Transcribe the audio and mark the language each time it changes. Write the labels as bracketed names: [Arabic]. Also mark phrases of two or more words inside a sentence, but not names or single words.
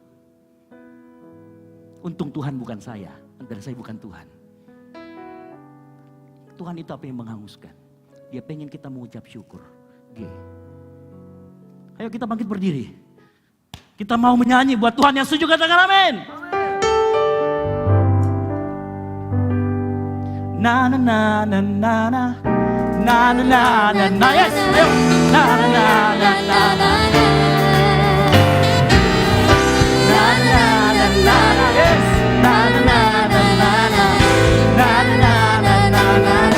[Indonesian] Untung Tuhan bukan saya, dan saya bukan Tuhan. Tuhan itu apa yang menghanguskan? Dia pengen kita mengucap syukur. Ayo kita bangkit berdiri. Kita mau menyanyi buat Tuhan yang setuju katakan amin. Na na na na na na na na na na yes ayo na na na na na na na na na na yes na na na na na na na na na na na